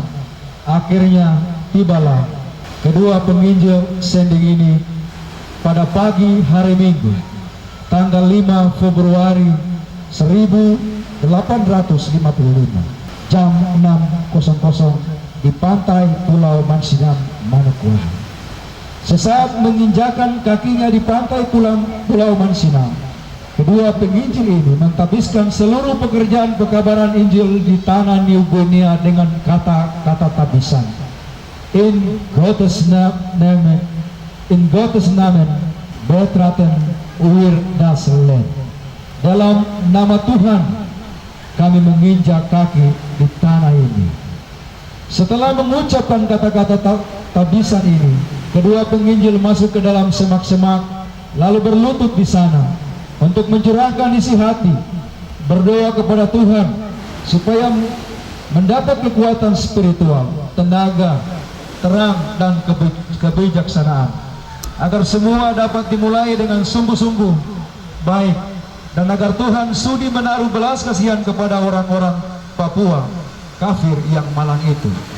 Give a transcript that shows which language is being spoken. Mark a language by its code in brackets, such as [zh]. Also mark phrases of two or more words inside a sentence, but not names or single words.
[id] Akhirnya tibalah kedua penginjil sending ini pada pagi hari Minggu tanggal 5 Februari 1855 jam 6.00 di pantai Pulau Mansinam, Manokwari. Sesaat menginjakan kakinya di pantai Pulau Mansinam, kedua penginjil ini mentabiskan seluruh pekerjaan pekabaran Injil di tanah New Guinea dengan kata-kata tabisan. [de] In Gottes Namen betraten wir das Land. [id] Dalam nama Tuhan kami menginjak kaki di tanah ini. Setelah mengucapkan kata-kata tabisan ini, kedua penginjil masuk ke dalam semak-semak lalu berlutut di sana untuk mencurahkan isi hati, berdoa kepada Tuhan supaya mendapat kekuatan spiritual, tenaga, terang dan kebijaksanaan, agar semua dapat dimulai dengan sungguh-sungguh baik, dan agar Tuhan sudi menaruh belas kasihan kepada orang-orang Papua kafir yang malang itu.